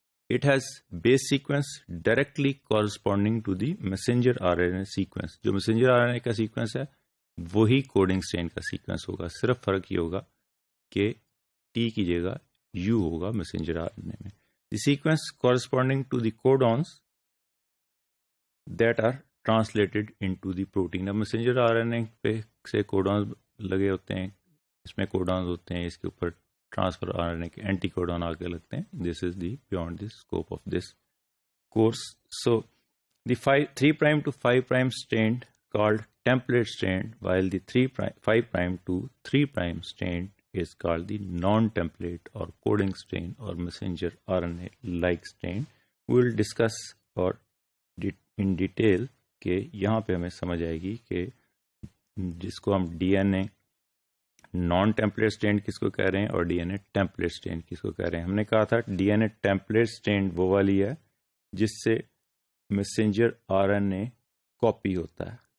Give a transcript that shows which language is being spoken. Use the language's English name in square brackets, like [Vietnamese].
[English] It has base sequence directly corresponding to the messenger R N A sequence. [Urdu] جو messenger are N اے کا sequence ہے وہی coding strain کا sequence ہوگا, صرف فرق یہ ہوگا کہ ٹی کی جگہ یو ہوگا میسنجر آر این اے میں. [English] The sequence corresponding to the codons that are translated into the protein. [Urdu] اب messenger RNA پہ سے codons لگے ہوتے ہیں, اس میں codons ہوتے ہیں, اس کے اوپر transfer RNA کے اینٹی codon آ کے لگتے ہیں. [English] This is the beyond the scope of this course. So the 3' to 5' strand called template strand, while the 5' to 3' strand is called the non-template or coding strain or messenger RNA like strain. We will discuss or in detail [Urdu] کہ یہاں پہ ہمیں سمجھ آئے گی کہ جس کو ہم ڈی این اے نان ٹیمپلیٹ اسٹرینڈ کس کو کہہ رہے ہیں اور ڈی این اے ٹیمپلیٹ اسٹرینڈ کس کو کہہ رہے ہیں. ہم نے کہا تھا ڈی این اے ٹیمپلیٹ اسٹرینڈ وہ والی ہے جس سے messenger are N a copy ہوتا ہے.